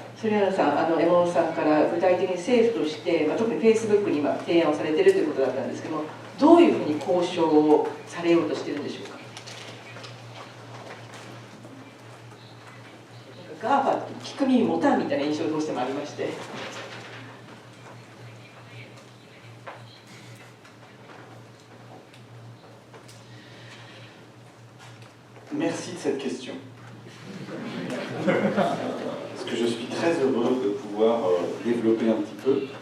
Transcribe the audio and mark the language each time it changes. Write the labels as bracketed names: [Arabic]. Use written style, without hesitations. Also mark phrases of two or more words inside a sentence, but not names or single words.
[Japanese] それさん、山本さんから具体的に政府として、特にフェイスブックに今提案をされているということだったんですけども、どういうふうに交渉をされようとしているんでしょうか。ガーファって聞く耳持たんみたいな印象がどうしてもありまして。 [French] Merci de cette question. Parce que je suis très heureux de pouvoir développer un petit peu.